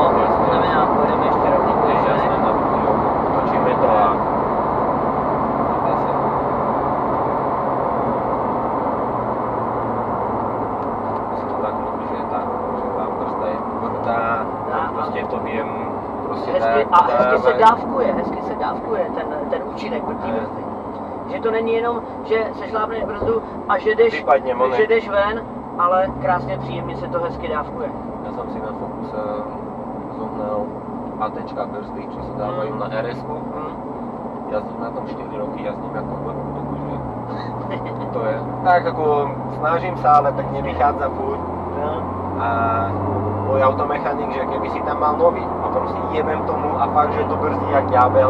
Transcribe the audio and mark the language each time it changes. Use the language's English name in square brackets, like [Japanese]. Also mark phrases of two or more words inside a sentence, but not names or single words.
[Czech] To znamená, pojedeme ještě rovný kuse. Točíme to a zase. [Slovak] Si to tak ľúbi, že tá brzda je tvrdá, proste to viem proste [Czech] Hezky se dávkuje ten účinek od té brzdy. Že to není jenom, že sešlápneš brzdu a že jdeš ven, ale krásně příjemně se to hezky dávkuje. [Slovak] Ja som si na Focuse zohnal ATčka brzdy, čo sa dávajú na RS-ku. Jazdím na tom 4 roky, jazdím ako blbý, takže to je. Tak ako snažím sa, ale tak nevychádza furt. A môj automechanik, že keby si tam mal nový a proste jebem tomu a fakt, že to brzdí [Czech] jak ďábel.